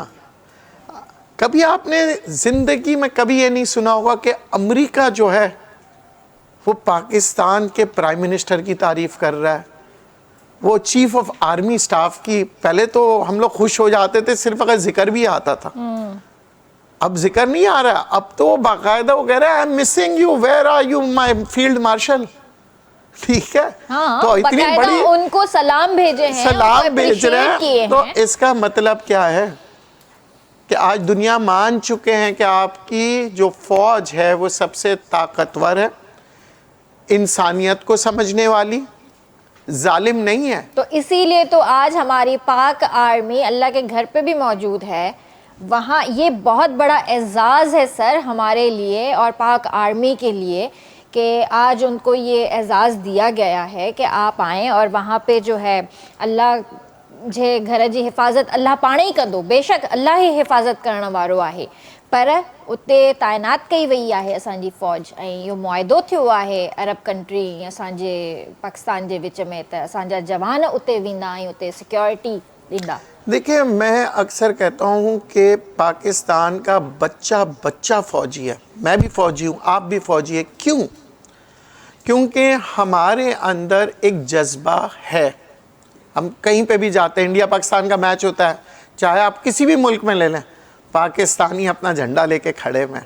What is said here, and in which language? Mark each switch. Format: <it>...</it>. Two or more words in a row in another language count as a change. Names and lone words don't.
<ur>کبھی آپ نے زندگی میں کبھی یہ نہیں سنا ہوگا کہ امریکہ جو ہے وہ پاکستان کے</ur> <en>prime minister</en> <ur>کی تعریف کر رہا ہے، وہ</ur> <en>chief of army staff</en> <ur>کی. پہلے تو ہم لوگ خوش ہو جاتے تھے صرف اگر ذکر بھی آتا تھا، اب ذکر نہیں آ رہا. اب تو باقاعدہ وہ کہہ رہا ہے</ur> <en>I am missing you, where are you my field marshal.</en> <ur>ٹھیک ہے. ہاں, تو اتنی بڑی ان کو سلام بھیجے ہیں, سلام بھیج رہے ہیں. تو اس کا مطلب کیا ہے کہ آج دنیا مان چکے ہیں کہ آپ کی جو فوج ہے وہ سب سے طاقتور ہے، انسانیت کو سمجھنے والی، ظالم نہیں ہے. تو اسی لیے تو آج ہماری پاک آرمی اللہ کے گھر پہ بھی موجود ہے. وہاں یہ بہت بڑا اعزاز ہے سر ہمارے لیے اور پاک آرمی کے لیے کہ آج ان کو یہ اعزاز دیا گیا ہے کہ آپ آئیں اور وہاں پہ جو ہے</ur> <sd>अल्लाह जे घर जी हिफ़ाज़त अल्लाह पाण ई कंदो। बेशक अल्लाह ही हिफ़ाज़त करण वारो आहे, पर उते तैनात कई वई आहे असांजी फ़ौज। ऐं इहो मुआइदो थियो आहे</sd> <en>Arab country</en> <sd>असांजे पाकिस्तान जे विच में, त असांजा जवान उते वेंदा ऐं उते सिक्योरिटी ॾींदा।</sd> <ur>دیکھیے، میں اکثر کہتا ہوں کہ پاکستان کا بچہ بچہ فوجی ہے. میں بھی فوجی ہوں، آپ بھی فوجی ہے. کیوں? کیونکہ ہمارے اندر ایک جذبہ ہے. ہم کہیں پہ بھی جاتے ہیں، انڈیا پاکستان کا میچ ہوتا ہے، چاہے آپ کسی بھی ملک میں لے لیں، پاکستانی اپنا جھنڈا لے کے کھڑے میں,</ur>